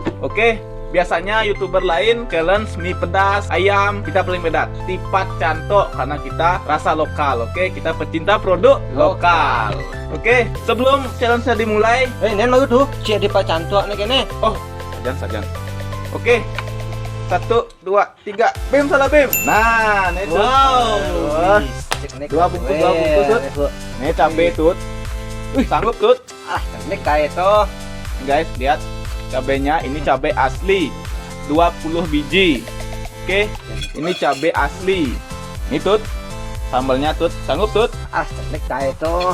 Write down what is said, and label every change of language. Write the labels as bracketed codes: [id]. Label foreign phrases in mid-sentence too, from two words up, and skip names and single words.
[id] Oke, biasanya YouTuber lain challenge mie pedas, ayam, kita paling beda tipat cantok karena kita rasa lokal. Oke, kita pecinta produk lokal. Oke, sebelum challenge-nya dimulai, Ini mau tuh, cek di Pak Cantok nih kene. oh, sajan. Oke. 1, 2, 3, bim salah bim. Nah, ini Tut. Wah, dua bungkus Tut. Ini cabai Tut. Sanggup Tut. Ini kayak tuh. Guys, lihat cabenya. Ini cabai asli 20 biji. Oke, ini cabai asli. Ini Tut. Sambalnya Tut. Sanggup Tut. Ini kayak tuh.